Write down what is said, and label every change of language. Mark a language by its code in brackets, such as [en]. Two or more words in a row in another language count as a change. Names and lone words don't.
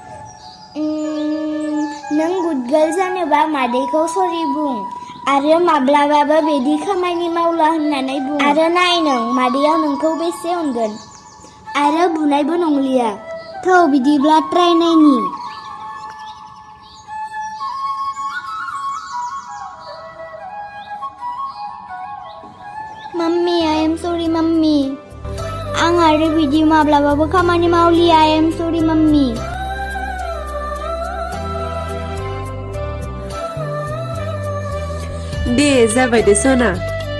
[brx] नों [en] good girl [brx] जानोबा मादैखौ सरि बुं आरो माब्लाबाबो बिदि खामानि मावला होननानै बुं आरो नाय नों मादैया नोंखौ बेसे अनगोन आरो बुनायबो नंलिया थौ बिदिब्ला ट्राय नायनि मम्मी [en] I am sorry mummy [brx] आं आरो बिदि माब्लाबाबो खामानि मावलिया [en] I am sorry mummy [brx] दे जाबाय दे सना